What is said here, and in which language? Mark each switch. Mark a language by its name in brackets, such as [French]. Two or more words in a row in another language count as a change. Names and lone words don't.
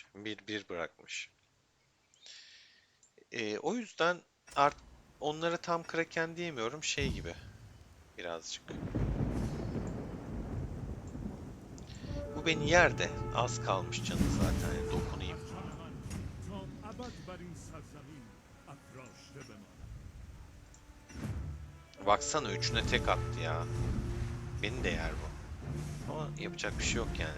[Turkish] Bir bırakmış. O yüzden art onlara tam Kraken diyemiyorum. Şey gibi birazcık. Bu beni yer de az kalmış canı zaten. Yani dokunayım. [Persian] پرچم من تا ابد بر این سرزمین افراشته بماند. [Turkish] Baksana üçüne tek attı ya. Beni de yer bu. Ama yapacak bir şey yok yani.